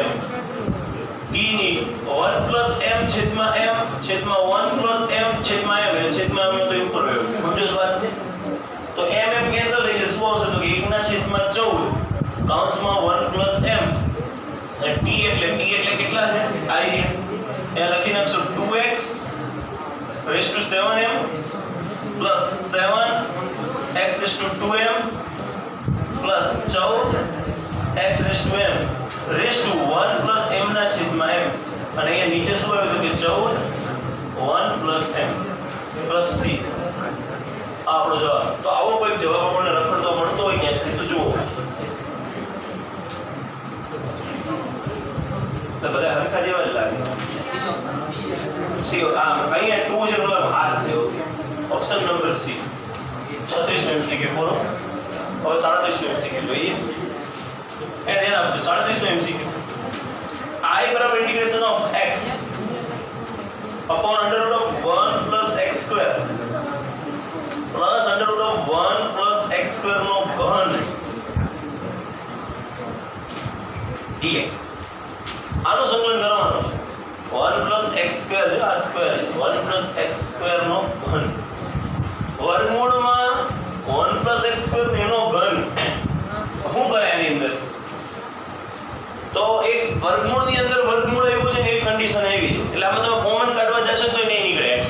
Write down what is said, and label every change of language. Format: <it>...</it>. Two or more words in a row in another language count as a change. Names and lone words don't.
<gu>t ની</gu> <en>1 plus m</en> <gu>છેદમાં m છેદમાં</gu> <en>1 plus m</en> <gu>છેદમાં m, એટલે છેદમાં m તો ઉપર રહ્યો, સમજો છો વાત ને? તો m કેન્સલ થઈ જશે, શું આવશે તો 1/14 કૌંસમાં</gu> <en>1 plus m</en> <gu>અને t એટલે કેટલા છે આ રીતે એ લખી નાખશો</gu> <en>2x raised to 7m plus 7x(2m) plus 14x raised to m raised to 1 plus m</en> <gu>ના છેદમાં m, અને અહીંયા નીચે શું આવ્યું તો કે 14</gu> <en>1 plus m plus c.</en> <gu>આપણો જવાબ. તો આવો કોઈ જવાબ આપણને રખડતો મળતો હોય ક્યાંથી તો જુઓ તો બધા હરખા જેવા જ લાગે. સી અહીંયા 2 છે મતલબ હાથ છે.</gu> <en>okay, option number C 36 MCQ પૂરો.</en> <gu>હવે 37 MCQ જોઈએ. એ ધ્યાન આપજો 37 MCQ.</gu> <en>I બરાબર integration of x upon under root of 1 plus x square plus under root of 1 plus x square</en> <gu>નો ઘન</gu> <en>dx.</en> <gu>આનું સંકલન કરવાનું છે</gu> <en>1 plus x square</en> <gu>છે, આ સ્ક્વેર</gu> <en>1 plus x square</en> <gu>નો ઘન વર્ગમૂળમાં</gu> <en>1 plus x square</en> <gu>એનો ઘન શું કરે એની અંદર, તો એક વર્ગમૂળની અંદર વર્ગમૂળ આવ્યું છે ને એવી કન્ડિશન આવી છે, એટલે આમાં તમે કોમન કાઢવા જશો તો નહીં નીકળે x.</gu>